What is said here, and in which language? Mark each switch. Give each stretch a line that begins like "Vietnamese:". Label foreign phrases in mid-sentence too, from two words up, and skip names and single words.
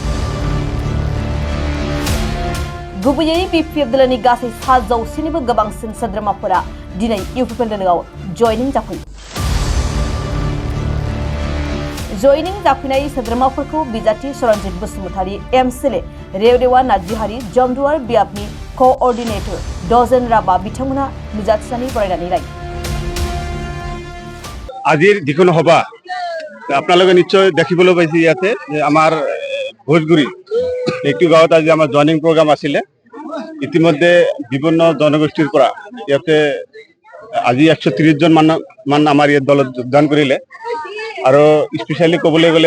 Bodo: गुबैयै बिपिएफ गासै 100निबो गोबांसिन सोद्रोमाफोरा दिनै इउपिपिएलआव जयनिं जाफैयो। जयनिं जाफैनाय सोद्रोमाफोरखौ बिजाथि सरनजित बसुमतारी, एमसिएलए रेवदेवा नार्जिहारि, जमदुवार बियाबनि क'अर्डिनेटर डजेन राभा बिथांमोना नुजाथिनानै बरायनानै लायो।
Assamese: আজিৰ যিকোনো সভা আপোনালোকে নিশ্চয় দেখিবলৈ পাইছে ইয়াতে যে আমাৰ ভোজগুৰি একটি গাঁৱত আজি আমাৰ
English: joining program
Assamese: আছিলে। ইতিমধ্যে বিভিন্ন জনগোষ্ঠীৰ পৰা ইয়াতে আজি 130 জন মান আমাৰ ইয়াত দলত যোগদান কৰিলে আৰু স্পেচিয়ালি ক'বলৈ গ'লে